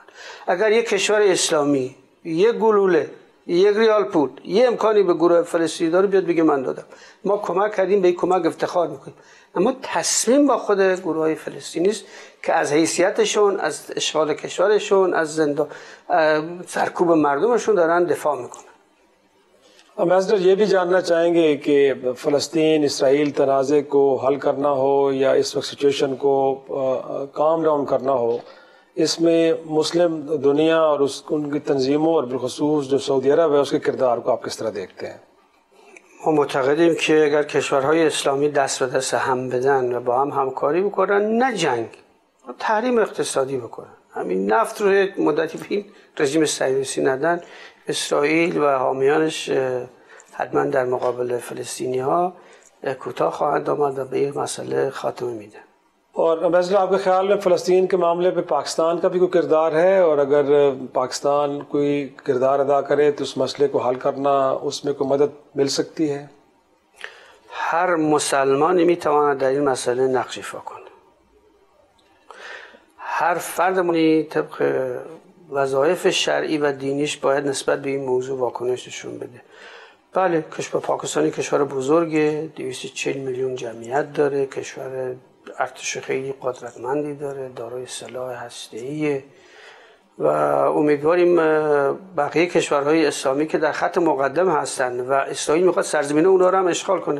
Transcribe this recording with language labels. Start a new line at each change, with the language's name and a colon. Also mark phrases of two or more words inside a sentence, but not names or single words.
Persian: اگر یک کشور اسلامی یک گلوله، یک ریال پول، یک امکانی به گروه فلسطینی داره بیاد بگه من دادم، ما کمک کردیم، به این کمک افتخار میکنیم. اما تصمیم با خود گروه های فلسطینی است که از حیثیتشون، از اشغال کشورشون، از سرکوب مردمشون دارن دفاع میکنن.
Urdu: امبیسڈر یہ بھی جاننا چاہیں گے کہ فلسطین اسرائیل تنازعے کو حل کرنا ہو یا اس وقت سچویشن کو
English: calm down
Urdu: کرنا ہو، اس میں مسلم دنیا اور ان کی تنظیموں اور بالخصوص جو سعودی عرب ہے اس کے کردار کو آپ کس طرح دیکھتے ہیں؟
Persian: ما معتقدیم که اگر کشورهای اسلامی دست به دست هم بدن و با هم همکاری بکنن، نه جنگ، تحریم اقتصادی بکنن، همین نفت رو مدتی به این رژیم صهیونیستی ندن، اسرائیل و حامیانش حتما در مقابل فلسطینی ها کوتاه خواهند آمد و به این مسئله خاتمه میدن.
Urdu: اور امبیسڈر آپ کے خیال میں فلسطین کے معاملے پہ پاکستان کا بھی کوئی کردار ہے، اور اگر پاکستان کوئی کردار ادا کرے تو اس مسئلے کو حل کرنا اس میں کوئی مدد مل سکتی ہے؟
Persian: هر مسلمانی میتواند در این مسئله نقش ایفا کنه. هر فردمونی طبق وظایف شرعی و دینیش باید نسبت به این موضوع واکنش نشون بده. بله، کشور پاکستانی کشور بزرگه، 240 میلیون جمعیت داره، کشور ارتش خیلی قدرتمندی داره، دارای سلاح هسته‌ایه و امیدواریم بقیه کشورهای اسلامی که در خط مقدم هستن و اسرائیل میخواد سرزمین اونا رو هم اشغال کنه.